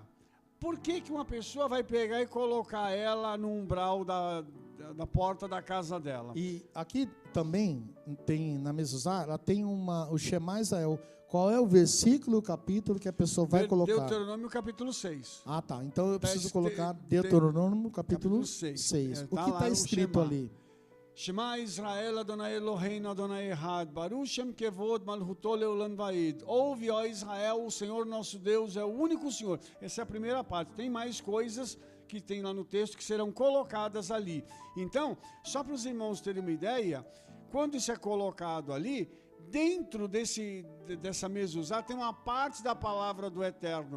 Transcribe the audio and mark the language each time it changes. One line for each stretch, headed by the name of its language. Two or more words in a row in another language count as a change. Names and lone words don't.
Portuguese: Por que uma pessoa vai pegar e colocar ela no umbral da porta da casa dela? E aqui também tem, na mezuzá, ela tem o Shema Israel. Qual é o versículo, o capítulo que a pessoa vai colocar? Deuteronômio capítulo 6. Ah, tá. Então eu preciso Tá, colocar Deuteronômio capítulo 6. O Tá que lá, está o escrito Shema. ali?
Hebrew: שמע ישראל אדוני אלוהינו אדוני אחד, ברוך שם כבוד מלכותו לעולם ועד.
Portuguese: Ouve, ó Israel, o Senhor nosso Deus é o único Senhor. Essa é a primeira parte. Tem mais coisas que tem lá no texto que serão colocadas ali. Então, só para os irmãos terem uma ideia, quando isso é colocado ali, dentro dessa mezuzá tem uma parte da palavra do Eterno.